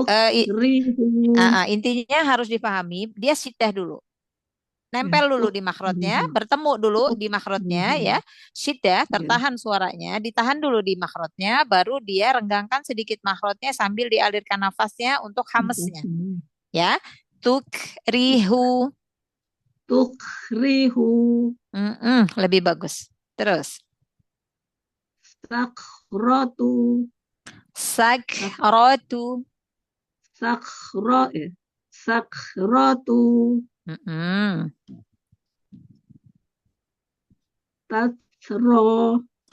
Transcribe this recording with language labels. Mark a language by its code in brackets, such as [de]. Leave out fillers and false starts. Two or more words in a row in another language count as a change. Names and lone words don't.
[id] Intinya harus dipahami, dia syiddah dulu. Nempel dulu di makhrajnya, bertemu dulu di makhrajnya ya. Syiddah, tertahan suaranya, ditahan dulu di makhrajnya, baru dia renggangkan sedikit makhrajnya sambil dialirkan nafasnya untuk hamesnya. Ya. Tukhrihu. Lebih bagus. Terus. [ar] Sakratu. Tatsro.